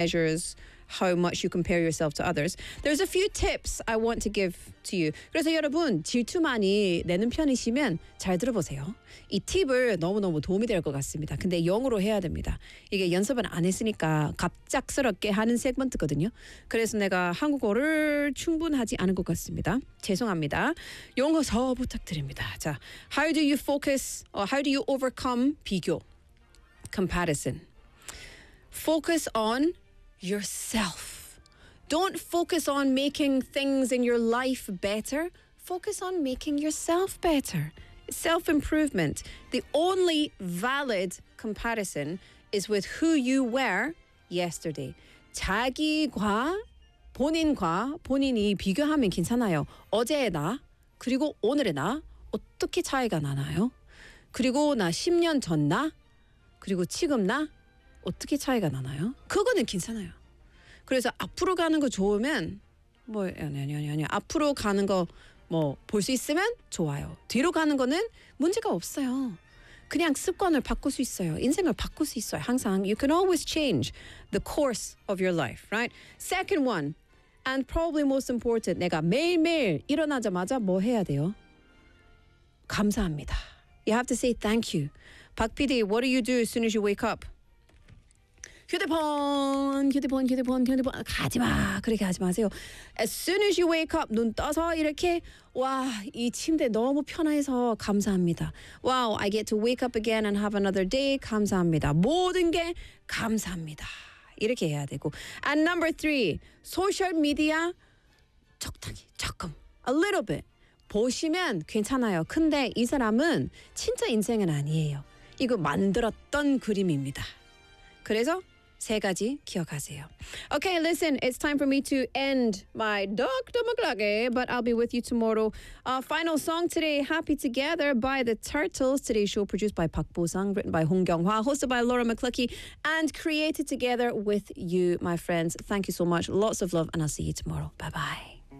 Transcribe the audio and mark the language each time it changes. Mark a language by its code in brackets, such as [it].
[en] measures how much you compare yourself to others. There's a few tips I want to give to you. [ko] 그래서 여러분, 질투 많이 내는 편이시면 잘 들어보세요. 이 팁을 너무너무 도움이 될 것 같습니다. 근데 영어로 해야 됩니다. 이게 연습은 안 했으니까 갑작스럽게 하는 세그먼트거든요. 그래서 내가 한국어를 충분하지 않은 것 같습니다. 죄송합니다. 용어 더 부탁드립니다. [en] 자, How do you focus, or how do you overcome [ko] 비교? [en] Comparison. Focus on yourself. Don't focus on making things in your life better. Focus on making yourself better. Self-improvement. The only valid comparison is with who you were yesterday. [ko] 자기과 본인과 본인이 비교하면 괜찮아요. 어제의 나 그리고 오늘의 나 어떻게 차이가 나나요? 그리고 나 10년 전 나 그리고 지금 나 어떻게 차이가 나나요? 그거는 괜찮아요. 그래서 앞으로 가는 거 좋으면 뭐 아니 앞으로 가는 거 뭐 볼 수 있으면 좋아요. 뒤로 가는 거는 문제가 없어요. 그냥 습관을 바꿀 수 있어요. 인생을 바꿀 수 있어요. 항상 [en] you can always change the course of your life, right? Second one and probably most important, [ko] 내가 매일매일 일어나자마자 뭐 해야 돼요? 감사합니다. [en] You have to say thank you. 박 PD, what do you do as soon as you wake up? [ko] 휴대폰. 가지 마. 그렇게 하지 마세요. [en] As soon as you wake up, [ko] 눈 떠서 이렇게 와, 이 침대 너무 편해서 감사합니다. [en] Wow, I get to wake up again and have another day. [ko] 감사합니다. 모든 게 감사합니다. 이렇게 해야 되고. [en] And number three, social media [ko] 적당히, 조금, [en] a little bit. [ko] 보시면 괜찮아요. 근데 이 사람은 진짜 인생은 아니에요. 이거 만들었던 그림입니다. 그래서 세 가지 기억하세요. [en] Okay, listen, it's time for me to end my dog, Domoklage, but I'll be with you tomorrow. Final song today, Happy Together by The Turtles. Today's show produced by Park Bo-sung, written by Hong Kyung-hwa, hosted by Laura McClucky, and created together with you, my friends. Thank you so much. Lots of love, and I'll see you tomorrow. Bye-bye.